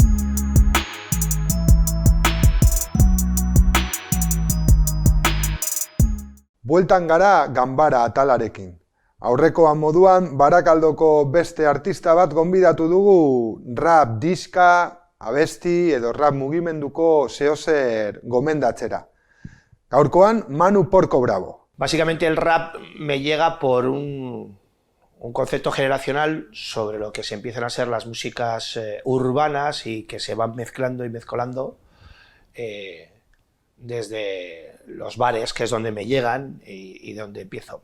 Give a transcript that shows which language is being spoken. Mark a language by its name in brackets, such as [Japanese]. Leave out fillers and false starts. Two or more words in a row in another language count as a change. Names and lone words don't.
[Basque] Bueltan gara Ganbara atalarekin. Aurrekoan moduan, Barakaldoko beste artista bat gonbidatu dugu rap diska, abesti edo rap mugimenduko zeozer gomendatzera. Gaurkoan, Manu Porco Bravo. [Spanish] Básicamente el rap me llega por un concepto generacional sobre lo que se empiezan a ser las músicas urbanas y que se van mezclando y mezcolando desde los bares, que es donde me llegan y donde empiezo.